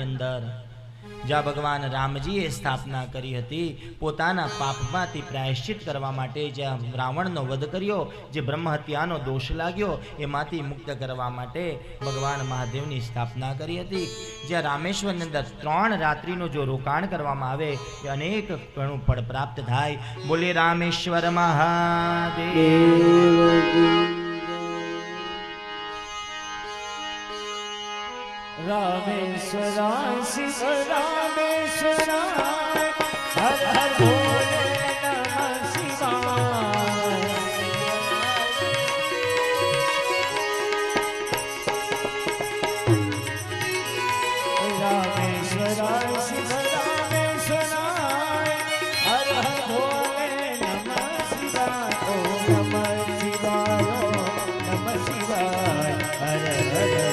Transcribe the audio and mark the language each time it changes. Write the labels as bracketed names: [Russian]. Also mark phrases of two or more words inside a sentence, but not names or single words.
[Gujarati] અંદર જ્યાં ભગવાન રામજીએ સ્થાપના કરી હતી, પોતાના પાપમાંથી પ્રાયશ્ચિત કરવા માટે જ્યાં રાવણનો વધ કર્યો, જે બ્રહ્મ હત્યાનો દોષ લાગ્યો એમાંથી મુક્ત કરવા માટે ભગવાન મહાદેવની સ્થાપના કરી હતી. જ્યાં રામેશ્વરની અંદર 3 રાત્રિનું જો રોકાણ કરવામાં આવે એ અનેક ઘણું ફળ પ્રાપ્ત થાય. બોલે રામેશ્વર મહાદેવ. [Sanskrit] रामेश्वराय शिव रामेश्वराय हर हर भोले नमः शिवाय रामेश्वराय शिव रामेश्वराय हर हर भोले नमः शिवाय ओम नमः शिवाय ओम नमः शिवाय हर हर